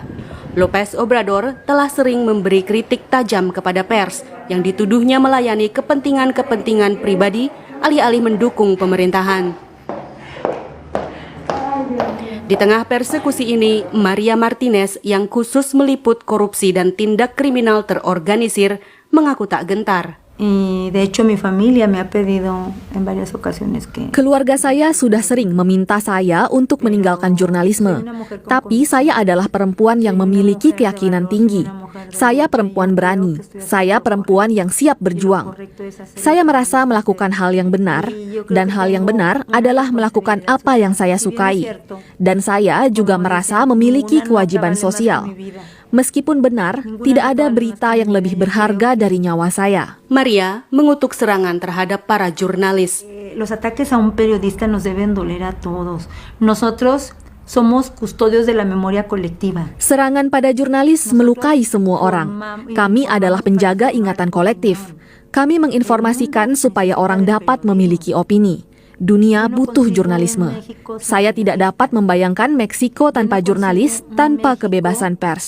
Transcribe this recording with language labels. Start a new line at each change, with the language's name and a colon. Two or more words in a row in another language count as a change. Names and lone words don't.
Indonesian: López Obrador telah sering memberi kritik tajam kepada pers yang dituduhnya melayani kepentingan-kepentingan pribadi alih-alih mendukung pemerintahan. Di tengah persekusi ini, Maria Martinez yang khusus meliput korupsi dan tindak kriminal terorganisir mengaku tak gentar.
Spanish: Y de hecho mi familia me ha pedido en varias ocasiones que...
Indonesian: Keluarga saya sudah sering meminta saya untuk meninggalkan jurnalisme. Tapi saya adalah perempuan yang memiliki keyakinan tinggi. Saya perempuan berani. Saya perempuan yang siap berjuang. Saya merasa melakukan hal yang benar, dan hal yang benar adalah melakukan apa yang saya sukai. Dan saya juga merasa memiliki kewajiban sosial. Meskipun benar, tidak ada berita yang lebih berharga dari nyawa saya. Maria mengutuk serangan terhadap para jurnalis.
Spanish: Los ataques a un periodista nos deben doler a todos. Nosotros somos custodios de la memoria colectiva.
Indonesian: Serangan pada jurnalis melukai semua orang. Kami adalah penjaga ingatan kolektif. Kami menginformasikan supaya orang dapat memiliki opini. Dunia butuh jurnalisme. Saya tidak dapat membayangkan Meksiko tanpa jurnalis, tanpa kebebasan pers.